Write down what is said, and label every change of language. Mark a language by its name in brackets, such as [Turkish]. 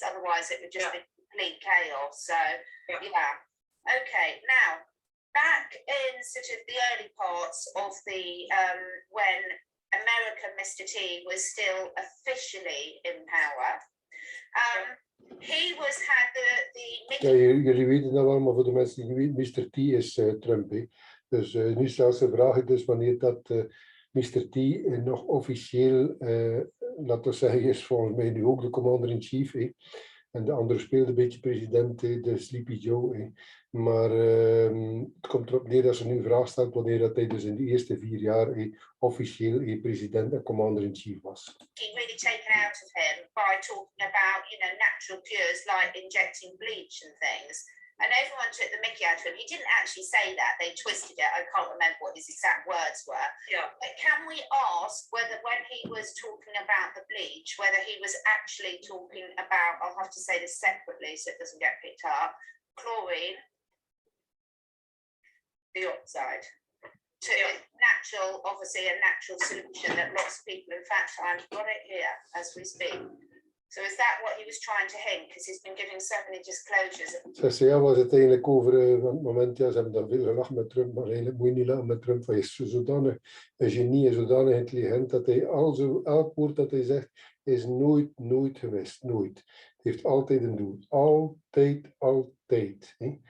[English] Otherwise, it would just be complete chaos. So, yeah. Okay, now, back in sort of the early parts of the, when America, Mr. T was still officially in power, he was had the [Dutch] Ja, jullie weten dat wel, maar voor de mensen die niet weten, Mr. T is Trump. Hè. Dus nu zelfs de vraag is dus wanneer dat Mr. T nog officieel, laten we zeggen, is volgens mij nu ook de commander-in-chief. En de andere speelde een beetje president, de Sleepy Joe. Maar het komt erop neer dat ze nu vraag stelt wanneer dat hij dus in de eerste 4 jaar officieel president en commander-in-chief was. [English] Really taken out of him by talking about, natural cures like injecting bleach and things. And everyone took the mickey out of him. He didn't actually say that. They twisted it. I can't remember what his exact words were. Yeah. But can we ask whether when he was talking about the bleach, whether he was actually talking about, I'll have to say this separately so it doesn't get picked up, chlorine dioxide. Natural, obviously a natural solution that lots of people, in fact, I've got it here as we speak. So is that what he was trying to hint? Because he's been giving so many disclosures. [Dutch] Ja, was het eigenlijk over, van het moment, ja, ze hebben dan veel gelachen met Trump, maar eigenlijk moet je niet lachen met Trump, hij is zodanig een genie en zodanig intelligent, dat hij elk woord dat hij zegt, is nooit geweest, nooit. Het heeft altijd een doel, altijd. Hè.